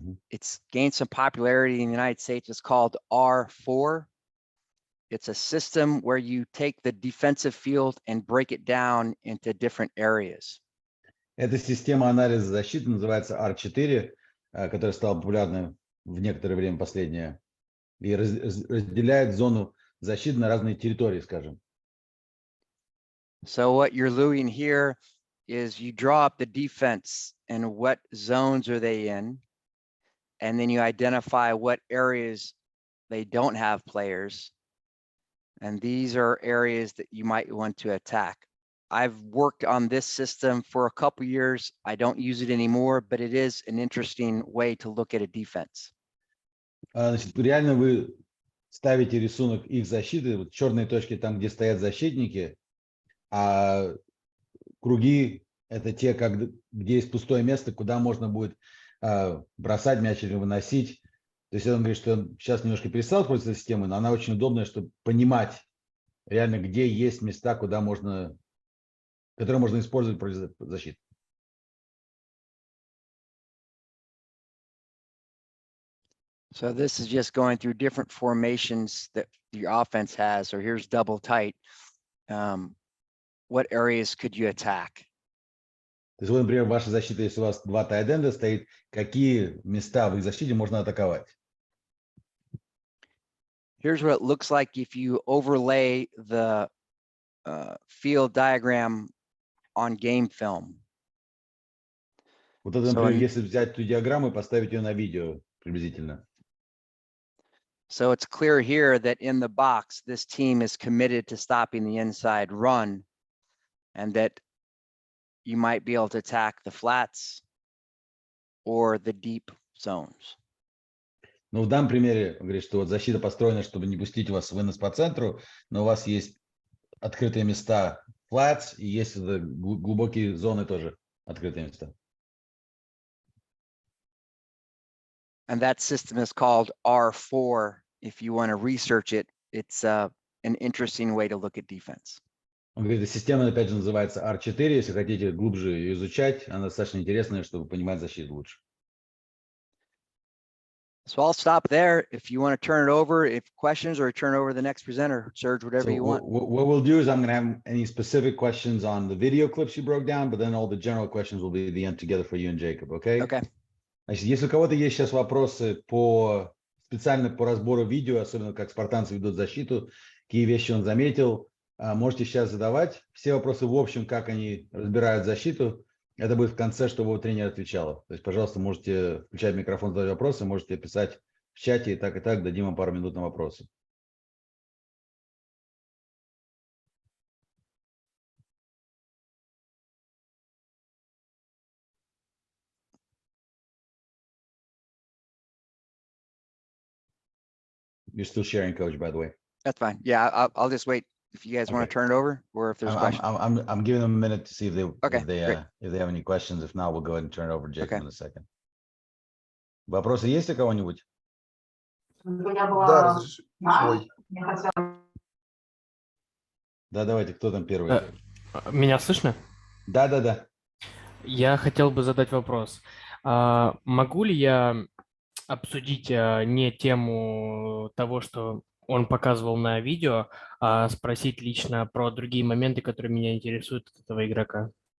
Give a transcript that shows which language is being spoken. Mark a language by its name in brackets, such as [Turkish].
[English] It's gained some popularity in the United States. It's called R4. It's a system where you take the defensive field and break it down into different areas. [Russian] Эта система анализа защиты называется R4, которая стала популярной в некоторое время последнее, и разделяет зону защиты на разные территории, скажем. [English] So what you're doing here is you draw up the defense and what zones are they in, and then you identify what areas they don't have players. And these are areas that you might want to attack. I've worked on this system for a couple years. I don't use it anymore, but it is an interesting way to look at a defense. [Russian] Значит, реально вы ставите рисунок их защиты, вот черные точки там, где стоят защитники, а круги это те, где есть пустое место, куда можно будет бросать мяч или выносить. То есть он говорит, что он сейчас немножко перестал пользоваться системой, но она очень удобная, чтобы понимать реально, где есть места, которые можно использовать против защиты. [English] So this is just going through different formations that your offense has. So here's double tight. What areas could you attack? [Russian] То есть, вот, например, ваша защита, если у вас два тайт-энда стоит, какие места в их защите можно атаковать? [English] Here's what it looks like if you overlay the field diagram on game film. [Russian] Вот это, например, если взять эту диаграмму и поставить ее на видео приблизительно. [English] So it's clear here that in the box, this team is committed to stopping the inside run, and that you might be able to attack the flats or the deep zones. [Russian] Ну, в данном примере, он говорит, что вот защита построена, чтобы не пустить у вас вынос по центру, но у вас есть открытые места flats, и есть глубокие зоны тоже, открытые места. [English] And that system is called R4. If you want to research it, it's an interesting way to look at defense. [Russian] Он говорит, система, опять же, называется R4. Если хотите глубже ее изучать, она достаточно интересная, чтобы понимать защиту лучше. [English] So I'll stop there. If you want to turn it over, if questions, or turn over the next presenter, Serge, whatever you want. What we'll do is I'm going to have any specific questions on the video clips you broke down, but then all the general questions will be at the end together for you and Jacob, okay? Okay. [Russian] Значит, если у кого-то есть сейчас вопросы специально по разбору видео, особенно как спартанцы ведут защиту, какие вещи он заметил, можете сейчас задавать. Все вопросы в общем, как они разбирают защиту, это будет в конце, чтобы тренер отвечал. То есть, пожалуйста, можете включать микрофон, задавать вопросы, можете писать в чате и так, дадим вам пару минут на вопросы. [English] You're still sharing, Coach, by the way. That's fine. Yeah, I'll just wait if you guys want to turn it over, or if there's questions. I'm giving them a minute to see if they great. If they have any questions. If not, we'll go ahead and turn it over to Jacob in a second. [Russian] Вопросы есть у кого-нибудь? Да, разреши. Да, давайте, кто там первый? Меня слышно? Да. Я хотел бы задать вопрос. Могу ли я обсудить не тему того, что он показывал на видео, а спросить лично про другие моменты, которые меня интересуют от этого игрока?